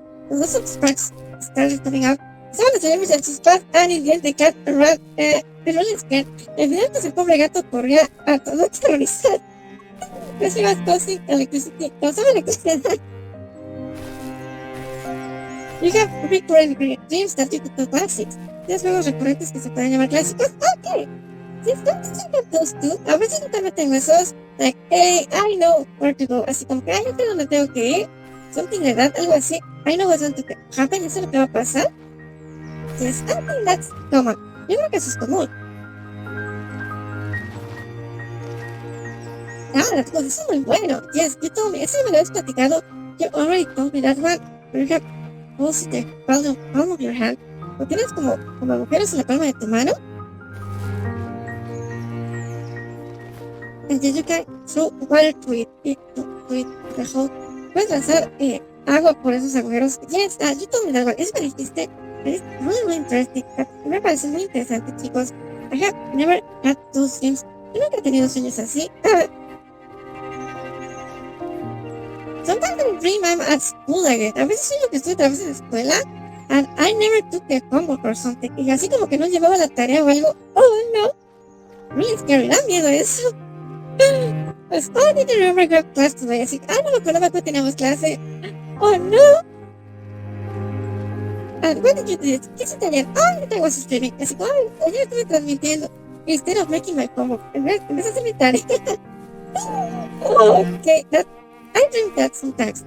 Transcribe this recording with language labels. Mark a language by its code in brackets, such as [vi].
[en] Lots of sparks started coming out. [es] Estaban las llaves de sus [en] pants, and in the end the cat ran, really scared. [es] Evidentemente el pobre gato corría a todo terrorizado. [en] Because he was causing electricity. [es] Causaba electricidad. [en] You have recurrent dreams that you could call classics. [es] Tienes juegos recurrentes que se pueden llamar clásicos. Ok. Si estás en [en] those two, [es] a veces yo también tengo esos. [en] Like, hey, I know where to go. [es] Así como que, ay, yo sé dónde tengo que ir. [en] Something like that, [es] algo así. [en] I know what's going to happen. [es] Eso es lo que va a pasar. [en] Yes, I think that's common. [es] Yo creo que eso es común. [en] That was [es] eso es muy bueno. [en] Yes, you told me. [es] Eso me lo has platicado. [en] You already told me that one. You have also the palm of your hand. [es] Lo tienes como agujeros en la palma de tu mano. [en] And then you can throw water to it, the whole. [es] Puedes lanzar agua por esos agujeros. [en] Yes, you told me that one. [es] Eso me dijiste. [en] It's really interesting. [es] Me parece muy interesante, chicos. [en] I have never had those dreams. [es] Yo nunca he tenido sueños así. [en] Sometimes I dream I'm at school again. [es] A veces sueño que estoy otra vez en la escuela. [en] And I never took the homework or something. [es] Y así como que no llevaba la tarea o algo. [en] Oh no. Really scary. [es] Da miedo eso. [en] Pues, oh, I didn't remember we have class today. [es] Así, no me acordaba que teníamos clase. [en] Oh no. And what did you do? [es] ¿Qué hiciste ayer? [en] I was streaming. [es] Así como, ayer estuve transmitiendo. [en] Instead of making my homework. [es] En vez de hacer mi tarea. [en] Okay, I dream that sometimes.